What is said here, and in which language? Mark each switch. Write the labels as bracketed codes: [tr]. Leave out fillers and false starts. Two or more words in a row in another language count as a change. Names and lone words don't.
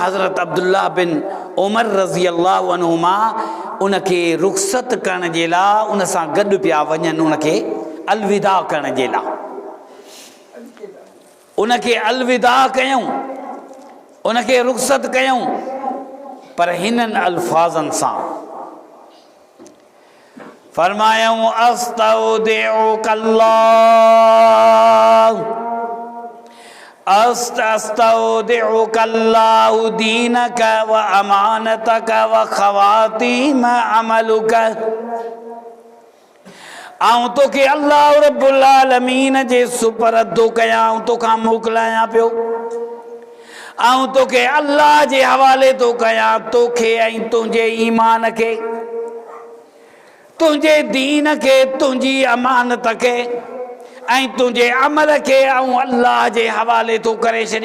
[sd] हज़रत अब्दुल्लाह बिन उमर [ar] رضي الله عنهما [sd] उनखे रुख़्सत करण जे लाइ उन सां गॾु पिया वञनि, उनखे अलविदा करण जे लाइ। उनखे अलविदा कयूं, उनखे रुख़्सत कयूं, पर हिननि अल्फाज़नि सां फरमायूं, [ar] أستودعك الله دينك وأمانتك وخواتيم عملك. [sd] आऊं तोखे [ar] الله رب العالمين [sd] जे सुपरद कयां, तोखां मोकिलायां पियो। आऊं तोखे अल्लाह जे हवाले थो कयां, तोखे ऐं तुंहिंजे ईमान खे, तुंहिंजे दीन खे, तुंहिंजी अमानत खे ऐं तुंहिंजे अमल खे ऐं अल्लाह जे हवाले थो करे छॾिया।